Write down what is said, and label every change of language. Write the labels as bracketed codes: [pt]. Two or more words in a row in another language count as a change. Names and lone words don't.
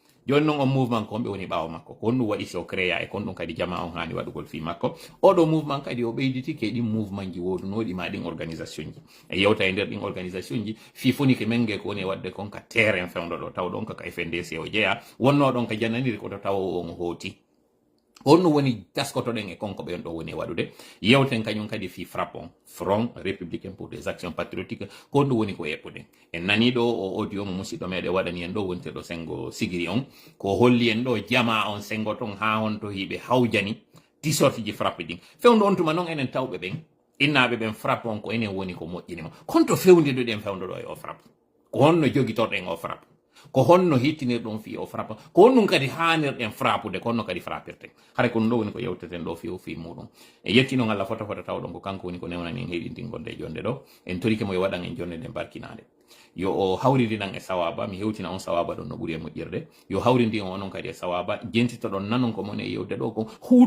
[ff] joni noon on mouvement ko on ɓe woni ɓaawo makko ko on ɗum waɗi so créa e kon ɗum kadi jama on hani waɗugol fi makko oɗo mouvement kadi o ɓeyditike ɗin mouvement ji wodunoɗi ma ɗin organisation ji e yewta e nder ɗin organisation ji fi fonike menge ko woni e wadde kon ka terrain fewdo ɗo taw ɗon kaka FNDC o jeeya wonno ɗon ka jannaniri koto tawa on hooti on ɗum woni taskotoɗen e konko ɓen ɗo woni e waɗude yewten kañum kadi fi frappon front républicain pour des actions patriotiques ko ɗum woni ko eɓɓuɗen en nani ɗo o audio mo musidɗo meɗe waɗani en ɗo wontirɗo sengo sigiri on ko holli en ɗo jama on sengo ton ha on to hiɓe hawjani ti sorti ji frappe ɗin fewndo on tuma noon enen tawɓe ɓen innaɓe ɓen frappe on ko enen woni ko moƴƴinima konto fewdiɗoɗen fewndo ɗo e o frappe ko honno jogitorɗen o frappe ko honno hittinirɗon fi o frappa ko honɗum kadi hanirɗen frappude ko honno kadi frappirten hara ko ɗum ɗo woni ko yewteten ɗo fi o fi muɗum e yetti noon Allah fota tawɗon ko kanko woni ko newnani en heɗintingonde e jonde ɗo en torike mo yo waɗan en jonde nde barkinade yo o hawridinan e sawaba mi hewtina on sawaba ɗon no ɓuuri e moƴƴirde yo hawridi on onon kadi e sawaba jentitoɗon nanon ko moni e yewde ɗo ko